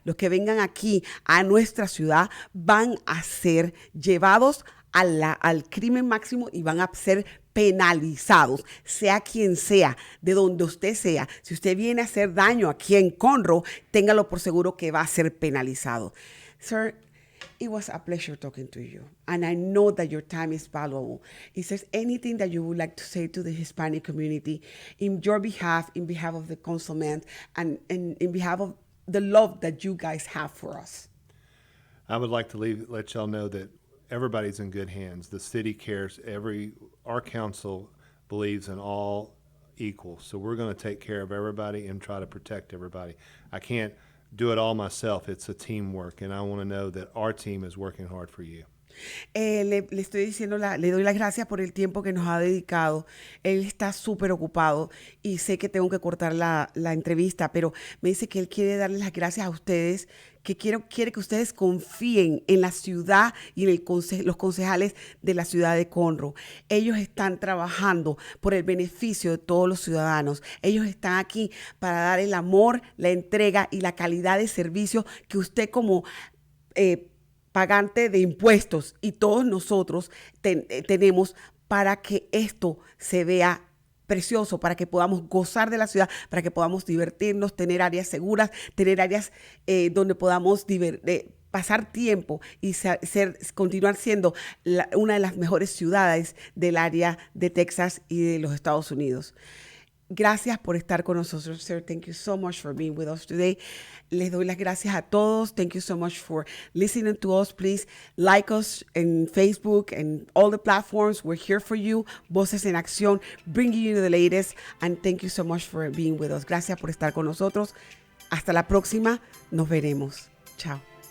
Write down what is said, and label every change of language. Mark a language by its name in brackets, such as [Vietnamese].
[Spanish] Los que vengan aquí a nuestra ciudad van a ser llevados al crimen máximo y van a ser penalizados, sea quien sea, de donde usted sea. Si usted viene a hacer daño aquí en Conroe, téngalo por seguro que va a ser penalizado. [English] Sir, it was a pleasure talking to you, and I know that your time is valuable. Is there anything that you would like to say to the Hispanic community in your behalf, in behalf of the councilman, and in behalf of the love that you guys have for us? I would like to let y'all know that everybody's in good hands. The city cares. Our council believes in all equal. So we're going to take care of everybody and try to protect everybody. I can't do it all myself. It's a teamwork, and I want to know that our team is working hard for you. [Spanish] Le estoy diciendo, le doy las gracias por el tiempo que nos ha dedicado. Él está súper ocupado y sé que tengo que cortar la entrevista, pero me dice que él quiere darles las gracias a ustedes, que quiere que ustedes confíen en la ciudad y en los concejales de la ciudad de Conroe. Ellos están trabajando por el beneficio de todos los ciudadanos. Ellos están aquí para dar el amor, la entrega y la calidad de servicio que usted como pagante de impuestos y todos nosotros tenemos para que esto se vea precioso para que podamos gozar de la ciudad, para que podamos divertirnos, tener áreas seguras, tener áreas donde podamos pasar tiempo y continuar siendo una de las mejores ciudades del área de Texas y de los Estados Unidos. Gracias por estar con nosotros, [English] sir. Thank you so much for being with us today. [Spanish] Les doy las gracias a todos. [English] Thank you so much for listening to us. Please like us in Facebook and all the platforms. We're here for you. Voces en Accíon, bringing you the latest. And thank you so much for being with us. [Spanish] Gracias por estar con nosotros. Hasta la próxima. Nos veremos. Chao.